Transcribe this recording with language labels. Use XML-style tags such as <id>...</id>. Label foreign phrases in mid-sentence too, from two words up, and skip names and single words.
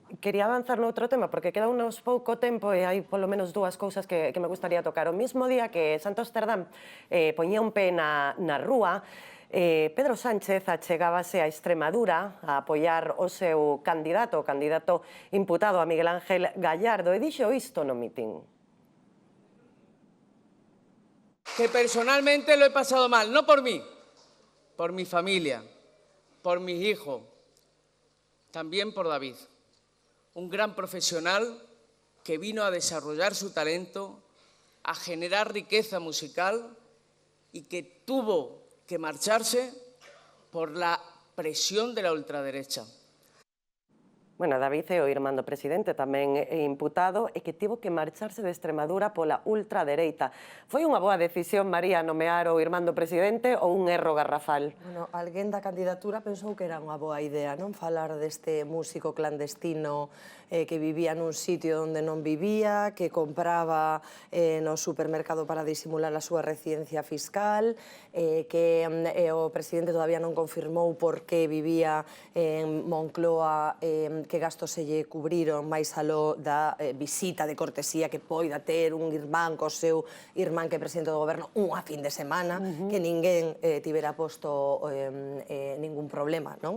<gl>Quería avanzar noutro tema, porque queda unos pouco tempo e hai polo menos dúas cousas que me gustaría tocar. O mismo día que Santos Cerdán poñía un pé na rúa, Pedro Sánchez achegábase a Extremadura a apoiar o seu candidato, o candidato imputado a Miguel Ángel Gallardo, e dixo isto no mitin.</gl> <es>Que personalmente lo he pasado mal, no por mí, por mi familia, por mis hijos, también por David, un gran profesional que vino a desarrollar su talento, a generar riqueza musical y que tuvo que marcharse por la presión de la ultraderecha.</es> <gl>Bueno, David é o irmán do presidente, tamén é imputado, e que tivo que marcharse de Extremadura pola ultradereita. Foi unha boa decisión, María, nomear o irmán do presidente ou un erro garrafal? Bueno, alguén da candidatura pensou que era unha boa idea, non? Falar deste músico clandestino que vivía nun sitio onde non vivía, que compraba no supermercado para disimular a súa residencia fiscal, que o presidente todavía non confirmou por que vivía en Moncloa, que gastos se lle cubriron máis aló da visita de cortesía que poida ter un irmán co seu irmán que é presidente do goberno unha fin de semana, que ninguén tivera posto ningún problema, non?</gl>